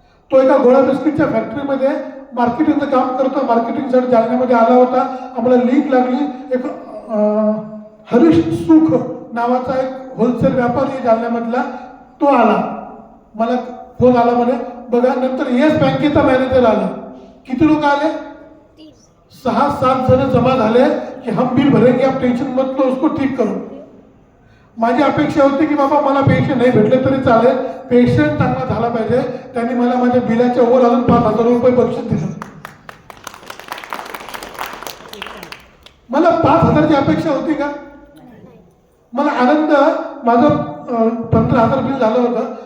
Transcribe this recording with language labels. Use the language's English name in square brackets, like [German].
[Marathi] तो एका गोळा बिस्किटच्या फॅक्टरीमध्ये मार्केटिंगचं काम करतो. मार्केटिंगसाठी जालन्यामध्ये आला होता. आम्हाला लिंक लागली. एक हरीश सुख नावाचा एक होलसेल व्यापारी जालन्यामधला, तो आला. मला फोन आला म्हणे बघा. नंतर येस बँकेचा मॅनेजर आला. किती लोक आले? 6-7 जण जमा झाले की [Hindi] हम बिल भरेंगे आप टेन्शन मत लो उसको ठीक करो. [Marathi] माझी अपेक्षा होती की बाबा मला पेशंट नाही भेटले तरी चालेल, पेशंट चांगला झाला पाहिजे. त्यांनी मला माझ्या बिलाच्या ओव्हर अजून 5,000 रुपये बक्षीस दिलं. मला 5,000ची अपेक्षा होती का? मला आनंद, माझं 15,000 बिल झालं होतं.